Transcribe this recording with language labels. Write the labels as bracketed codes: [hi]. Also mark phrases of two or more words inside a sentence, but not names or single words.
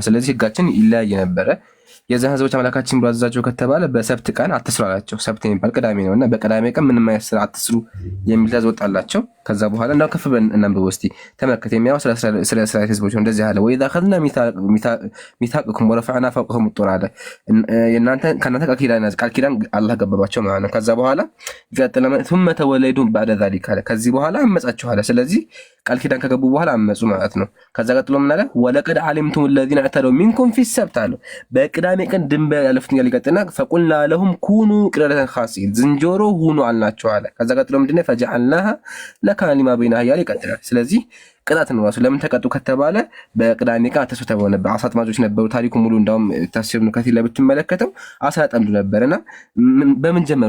[am] ስለዚህ ህጋችን ይለያይ ነበረ። የዛን ህዝቦች አምላካችን ብሎ አዘዛቸው ከተባለ በሰብት ቀን አትስሩ አላቸው። ሰብት የሚባል ቅዳሜ ነው እና በቅዳሜ ቀን ምንም አይነት ስራ አትስሩ የሚል ትእዛዝ ወጣላቸው። ከዛ በኋላ እንዳው ከፍ ብለን እናንብብ እስቲ ተመልከት። የሚያው ስለ እስራኤል ህዝቦች እንደዚህ አለ። [ar] وإذ أخذنا ميثاقكم ورفعنا فوقهم الطور [am] አለ። ከእናንተ ቃል ኪዳን አላህ ገባባቸው ማለት ነው። ከዛ በኋላ [ar] ثم تولوا بعد ذلك [am] አለ። ከዚህ በኋላ አመጻችሁ አለ። ስለዚህ ቃል ኪዳን ከገቡ በኋላ አመጹ ማለት ነው። ከዛ ቀጥሎ ምን አለ? [ar] ولقد علمتم الذين اعتدوا منكم في السبت [am] አለ። በቅዳሜ ቀን ድንበር ያለፉትን ያሊቀጥና [ar] فقلنا لهم كونوا قردة خاسئين [am] ዝንጀሮ ሁኑ አልናቸው አለ። ከዛ ቀጥሎ ምንድነው? [ar] فجعلناها نكالا لما بينها [am] እያለ ይቀጥላል። ስለዚህ ቅጣት ነው ራሱ። ለምን ተቀጡ ከተባለ በቅዳሜ ቀን አትስሩ ተብሎ ነበር። አሳ አጥማጆች ነበሩ። ታሪኩ ሙሉ እንዳውም ተፍሲር ነው ከፊል ላይ ብትመለከተው አሳ ያጠምዱ ነበርና በምን ጀመሩ?